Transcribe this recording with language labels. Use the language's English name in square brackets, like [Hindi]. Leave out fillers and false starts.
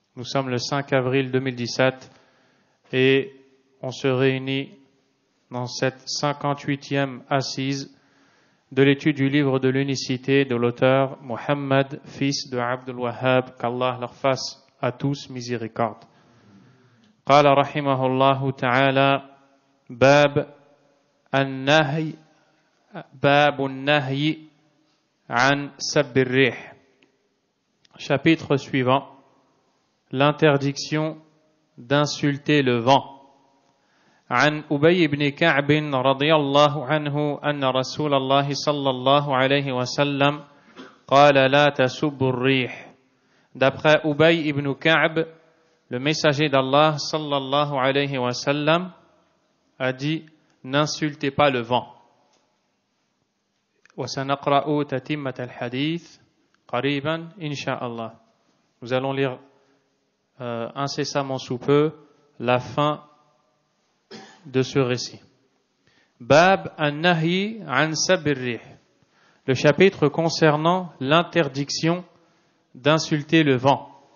[French] Nous sommes le 5 avril 2017 et on se réunit dans cette 58e assise de l'étude du livre de l'unicité de l'auteur Mohammed, fils de Abdul Wahhab, qu'Allah leur fasse à tous miséricorde. [Arabic] قال رحمه الله تعالى باب النهي عن سب الريح. [French] Chapitre suivant, l'interdiction d'insulter le vent. [Arabic] عن أبي بن كعب رضي الله عنه أن رسول الله صلى الله عليه وسلم قال لا تسبوا الريح. [French] D'après Ubay ibn Ka'b, le messager d'Allah sallallahu alayhi wa sallam a dit n'insultez pas le vent. [Arabic] وسنقرأ تتمة الحديث قريبا إن شاء الله. [French] Nous allons lire incessamment sous peu la fin de ce récit. [Arabic] Bab an-nahyi an sab ar-rih. [French] Le chapitre concernant l'interdiction d'insulter le vent.